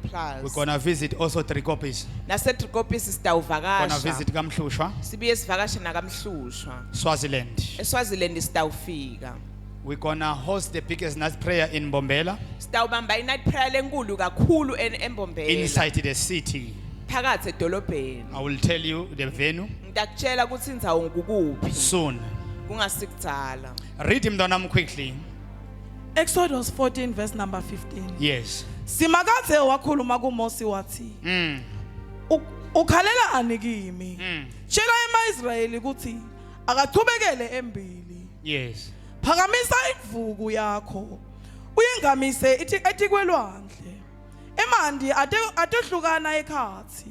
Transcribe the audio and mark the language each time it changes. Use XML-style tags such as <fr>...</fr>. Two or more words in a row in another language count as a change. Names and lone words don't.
<en>We're Plus. gonna visit also three copies.</en> <ss>Nase Trikopisi</ss> <en>Gonna</en> <ss>sitawuvakasha.</ss> <en>visit Kamhlushwa,</en> <ss>Sibuye sivakashe nakamhlushwa.</ss> <en>Swaziland.</en> <ss>eSwaziland sitawufika.</ss> <en>We're gonna host the biggest night prayer in Bombela,</en> <ss>Sitawubamba i-</ss> <en>night prayer</en> <ss>lenkulu kakhulu eMbombela.</ss> <en>inside the city.</en> <ss>Phakathi edolobheni.</ss> <en>I will tell you the venue</en> <ss>Ngidakutshela ukuthi indzawo ngukuphi</ss> <en>soon.</en> <ss>kungasikudala.</ss> <en>Read him down quickly. Exodus 14 verse number 15. Yes.</en> <ss>Simakathe wakhuluma kuMose wathi, ukhalelani kimi? Tshela emaIsrayeli ukuthi akachubekele embili. Yes. Phakamisa ivuku yakho. Uyingamise ethi kwelwandle. Emandi atehlukana ekhathi.</ss>